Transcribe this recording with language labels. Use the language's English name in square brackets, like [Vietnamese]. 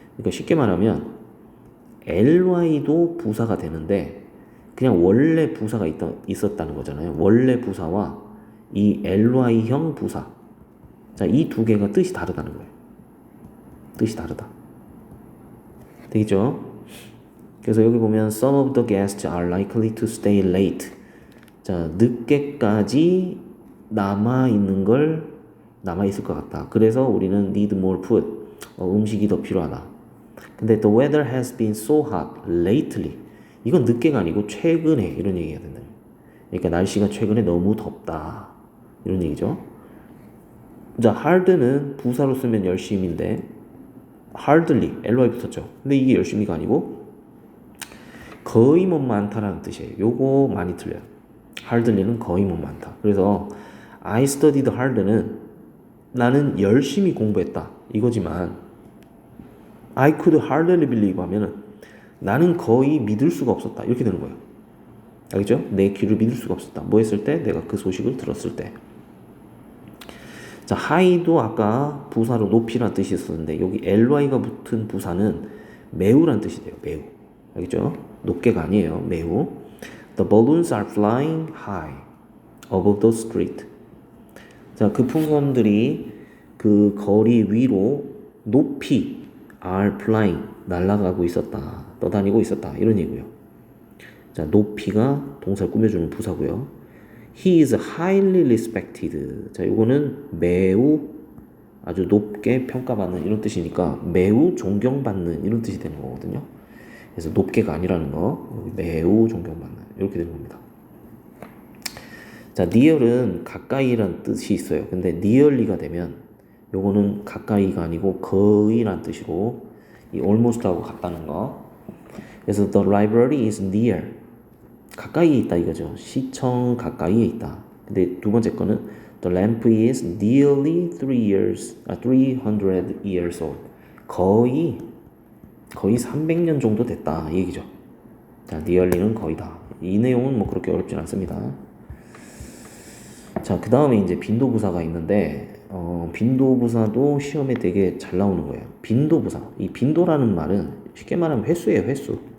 [Korean] 그러니까 쉽게 말하면 ly도 부사가 되는데 그냥 원래 부사가 있었다는 거잖아요. 원래 부사와 이 ly형 부사. 자, 이 두 개가 뜻이 다르다는 거예요. 뜻이 다르다. 되겠죠? [English] 그래서 여기 보면 some of the guests are likely to stay late. [Korean] 자, 늦게까지 남아있을 것 같다. 그래서 우리는 [English] need more food. [Korean] 음식이 더 필요하다. [English] 근데 the weather has been so hot lately. [Korean] 이건 늦게가 아니고 최근에 이런 얘기가 된다. 그러니까 날씨가 최근에 너무 덥다. 이런 얘기죠. 자, hard는 부사로 쓰면 열심인데 hardly, ly 붙었죠. 근데 이게 열심히가 아니고 거의 못 많다라는 뜻이에요. 요거 많이 틀려요. hardly는 거의 못 많다. 그래서 [English] I studied hard [Korean] 는 나는 열심히 공부했다. 이거지만 [English] I could hardly believe [Korean] 하면은 나는 거의 믿을 수가 없었다. 이렇게 되는 거예요. 알겠죠? 내 귀를 믿을 수가 없었다. 뭐 했을 때? 내가 그 소식을 들었을 때. 자, high도 아까 부사로 높이란 뜻이 있었는데 여기 ly가 붙은 부사는 매우란 뜻이 돼요. 매우. 알겠죠? 높게가 아니에요. 매우. [English] The balloons are flying high above the street. [Korean] 자, 그 풍선들이 그 거리 위로 높이 [English] are flying [Korean] 날아가고 있었다. 떠다니고 있었다. 이런 얘기고요. 자, 높이가 동사를 꾸며주는 부사고요. [English] He is highly respected. [Korean] 자, 이거는 매우 아주 높게 평가받는 이런 뜻이니까 매우 존경받는 이런 뜻이 되는 거거든요. 그래서 높게가 아니라는 거, 매우 존경받는 이렇게 되는 겁니다. 자, near은 가까이란 뜻이 있어요. 근데 nearly가 되면 요거는 가까이가 아니고 거의란 뜻으로 이 almost하고 같다는 거. [English] 그래서 the library is near. [Korean] 가까이에 있다 이거죠. 시청 가까이에 있다. 근데 두 번째 거는 [English] the lamp is nearly 300 years old. [Korean] 거의 거의 300년 정도 됐다 이 얘기죠. 자, nearly는 거의다. 이 내용은 뭐 그렇게 어렵진 않습니다. 자, 그 다음에 이제 빈도부사가 있는데 빈도부사도 시험에 되게 잘 나오는 거예요. 빈도부사. 이 빈도라는 말은 쉽게 말하면 횟수예요, 횟수.